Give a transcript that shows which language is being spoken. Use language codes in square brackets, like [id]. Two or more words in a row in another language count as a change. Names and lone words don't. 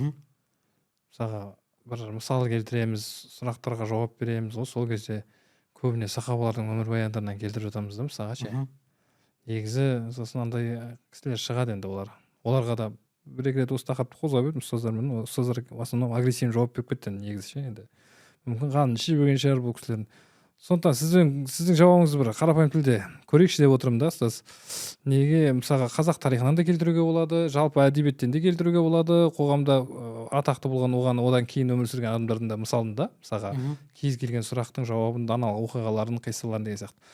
[kk] Мысалға бір мысал келтіреміз, сұрақтарға жауап береміз, сол кезде көбіне сахабалардың өмірбаяндарынан келтіріп жатамыз да, мысалға негізі сосын андай кісілер шығады, енді оларға да бір-екі рет осы тақырыпты қозғап едім ұстаздармен, ұстаздар [ru] в основном агрессивный [kk] жауап беріп кетті негізі енді мүмкін қанын ішіп жүрген шығар бұл кісілердің. Сондықтан сіздің жауабыңызды бір қарапайым тілде көрейікші деп отырмын да, ұстаз. Неге мысалға қазақ тарихынан да келтіруге болады, жалпы әдебиеттен де келтіруге болады, қоғамда атақты болған одан кейін өмір сүрген адамдардың да мысалында, мысалға кез келген сұрақтың жауабын, даналық оқиғаларын, қиссаларын деген сияқты.